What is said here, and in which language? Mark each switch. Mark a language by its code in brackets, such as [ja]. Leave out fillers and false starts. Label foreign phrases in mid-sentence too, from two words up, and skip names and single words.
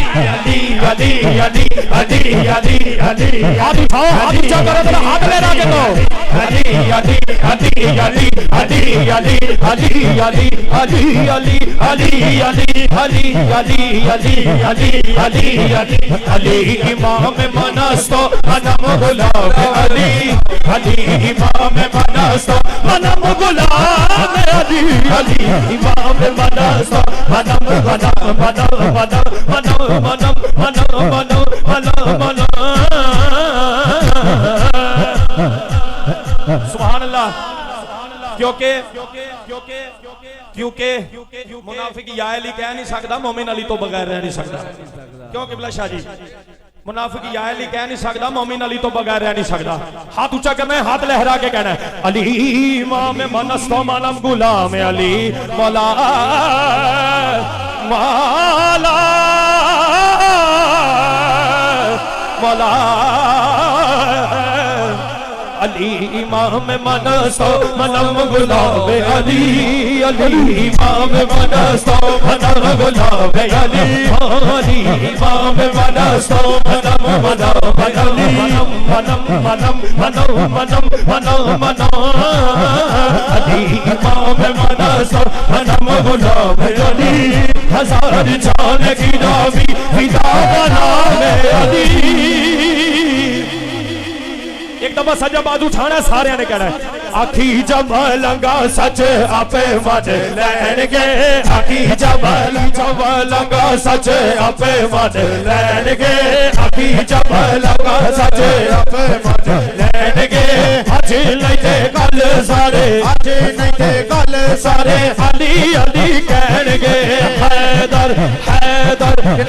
[ur] علی علی علی علی علی علی ہاتھ اٹھاؤ، ہاتھ اونچا کرو ذرا، ہاتھ لہرا کے دو۔ علی علی علی علی علی علی علی علی علی علی علی [fa] علی علی علی علی علی علی علی علی امام منستو منم غلام علی، علی امام منستو منم غلام علی، علی امام منستو منم منم منم منم منم منم منم منم منم [ar] سبحان اللہ۔ [ur] کیونکہ منافق یا علی کہہ نہیں سکتا، مومن علی تو بغیر رہ نہیں سکتا۔ کیوں قبلہ شاہ جی؟ منافق یا علی کہہ نہیں سکتا، مومن علی تو بغیر رہ نہیں سکتا۔ ہاتھ اونچا کرنا ہے، ہاتھ لہرا کے کہنا ہے [fa] علی امام منستو منم غلام علی، [ur] مولا [fa] مولا مولا علی امام منستو منم غلام علی، علی امام منستو منم غلام علی، علی امام منستو منم منم علی، منم منم منم منم منم منم علی امام منستو منم غلام علی، ہزار جان کی نامی فدا بنام علی۔ [pa] ایک دفعہ سجا بازو اٹھانا ہے، سارے نے کہنا ہے آکھی جب لنگا سچ آپ من لین گے، آکھی جب لنگا سچ آپ من لین گے، آکھی جب لنگا سچ آپ من لین گے، اج نہیں تے گل سارے، اج نہیں تے گل سارے علی علی کہن گے، حیدر حیدر